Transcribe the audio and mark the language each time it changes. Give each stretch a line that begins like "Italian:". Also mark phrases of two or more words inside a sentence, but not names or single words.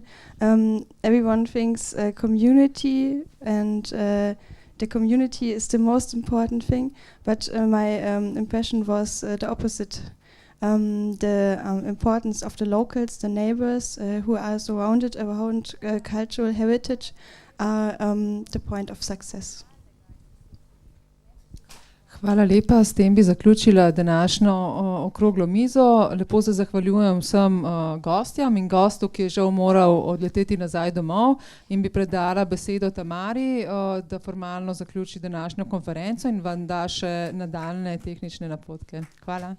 English: Everyone thinks community, and the community is the most important thing, but my impression was the opposite. The importance of the locals, the neighbors who are surrounded around cultural heritage are the point of success.
Slovenian: Hvala lepa, s tem bi zaključila današnjo okroglo mizo. Lepo se zahvaljujem vsem gostjam in gostu, ki je žal moral odleteti nazaj domov, in bi predala besedo Tamari, da formalno zaključi današnjo konferenco in vam da še nadaljne tehnične napotke.